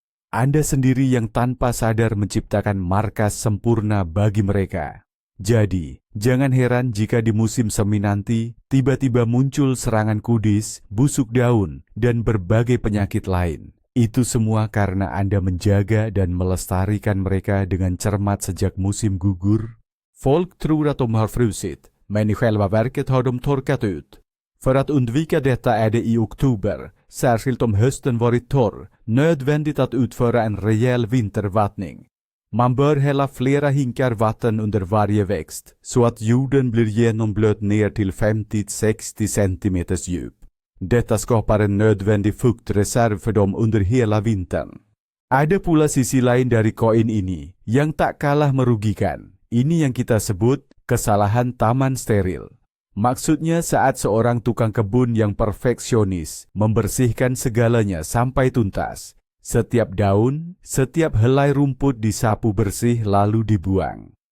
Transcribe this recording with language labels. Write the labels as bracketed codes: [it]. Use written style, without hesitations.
[id] Anda sendiri yang tanpa sadar menciptakan markas sempurna bagi mereka. Jadi, jangan heran jika di musim semi nanti, tiba-tiba muncul serangan kudis, busuk daun, dan berbagai penyakit lain. Itu semua karena Anda menjaga dan melestarikan mereka dengan cermat sejak musim gugur. [sv] Folk tror att de har frusit, men i själva verket har de torkat ut. För att undvika detta är det i oktober, särskilt om hösten varit torr, nödvändigt att utföra en rejäl vintervattning. Man bör hälla flera hinkar vatten under varje växt, så att jorden blir genomblöt ner till 50-60 cm djup. Detta skapar en nödvändig fuktreserv för dem under hela vintern. [id] Ada pula sisi lain dari koin ini, yang tak kalah merugikan. Ini yang kita sebut kesalahan taman steril. Maksudnya saat seorang tukang kebun yang perfeksionis membersihkan segalanya sampai tuntas. Setiap daun, setiap helai rumput disapu bersih lalu dibuang.